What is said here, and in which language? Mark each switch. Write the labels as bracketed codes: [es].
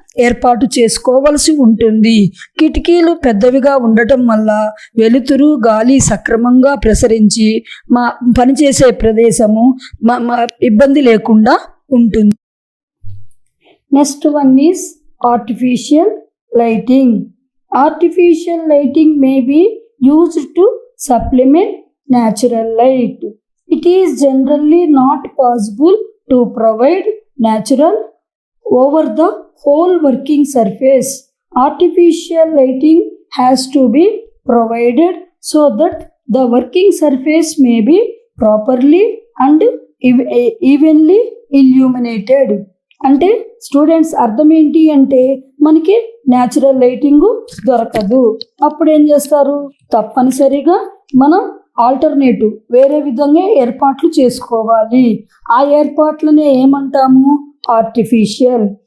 [te] ఏర్పాటు చేసుకోవలసి ఉంటుంది. కిటికీలు పెద్దవిగా ఉండటం వల్ల వెలుతురు గాలి సక్రమంగా ప్రసరించి మా పనిచేసే ప్రదేశము ఇబ్బంది లేకుండా ఉంటుంది. [en] Next one is artificial lighting. Artificial lighting may be used to supplement natural light. It is generally not possible to provide natural over the whole working surface. Artificial lighting has to be provided so that the working surface may be properly and evenly illuminated. [te] అంటే students అర్థం ఏంటి అంటే మనకి natural lighting దొరకదు. అప్పుడు ఏం చేస్తారు, తప్పనిసరిగా మనం ఆల్టర్నేటివ్ వేరే విధంగా ఏర్పాట్లు చేసుకోవాలి. ఆ ఏర్పాట్లనే ఏమంటాము, ఆర్టిఫిషియల్.